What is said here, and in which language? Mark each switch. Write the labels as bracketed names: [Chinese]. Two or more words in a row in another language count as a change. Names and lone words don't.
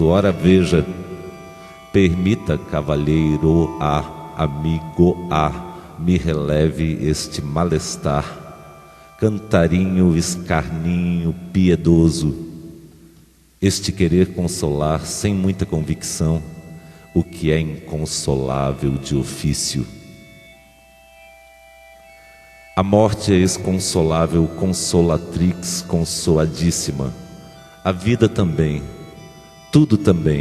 [Portuguese] Ora veja, permita, cavalheiro, amigo, me releve este malestar, cantarinho, escarninho, piedoso, este querer consolar sem muita convicção o que é inconsolável de ofício. A morte é exconsolável, consolatrix, consoladíssima. A vida também, tudo também.